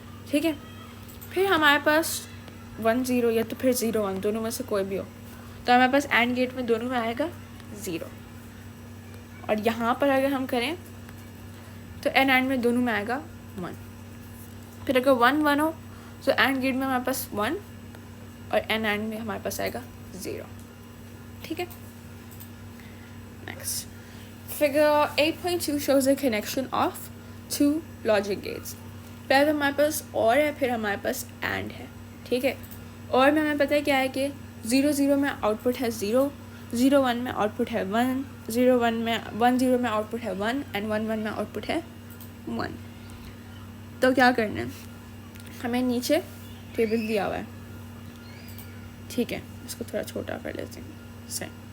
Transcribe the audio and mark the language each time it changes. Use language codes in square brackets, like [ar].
[hi] ठीक है, फिर हमारे पास 1 0 या तो फिर 0 1 दोनों में से कोई भी हो, तो हमारे पास एंड गेट में दोनों में आएगा 0. और यहाँ पर अगर हम करें तो एन एंड में दोनों में आएगा 1. फिर अगर 1 1 हो तो एंड गेट में हमारे पास 1 और एन एंड में हमारे पास आएगा 0. ठीक है, next. [en] Figure 8.2 shows a connection of 2 logic gates. [hi] पहले हमारे पास और है, फिर हमारे पास एंड है. ठीक है, और में हमें पता है क्या है कि 0 0 में आउटपुट है 0, 0 1 में आउटपुट है 1, 0 1 में 1 0 में आउटपुट है 1 एंड 1 1 में आउटपुट है 1. तो क्या करना है, हमें नीचे टेबल दिया हुआ है. ठीक है, इसको थोड़ा छोटा कर लेते हैं. सही.